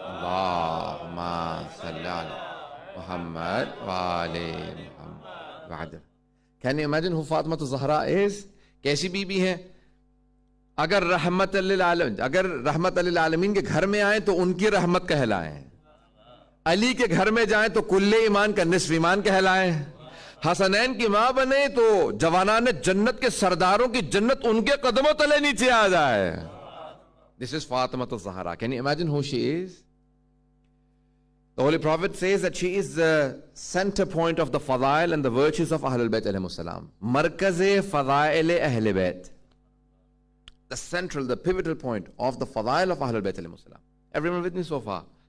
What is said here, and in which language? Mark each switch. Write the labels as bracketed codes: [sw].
[ar] Allahumma salli ala Muhammad wa ali Muhammad. [en] Can you imagine who Fatima to Zahra is? [ur] Kaisi bibi hai? اگر رحمت للعالمین کے گھر میں آئیں تو ان کی رحمت کہلائیں, علی کے گھر میں جائیں تو کل ایمان کا نصف ایمان کہلائیں, حسنین کی ماں بنے تو جوانان جنت کے سرداروں کی جنت ان کے قدموں تلے نیچے آ جائے. [en] This is Fatima al-Zahra. Can you imagine who she is? The Holy Prophet says that she is the center point of the fadail and the virtues of Ahlul Bayt alayhimus salam. Markaz-e fadail Ahlul Bayt. The central, the pivotal point of the fadail of Ahlul Bayt alayhimus salam. Everyone with me so far?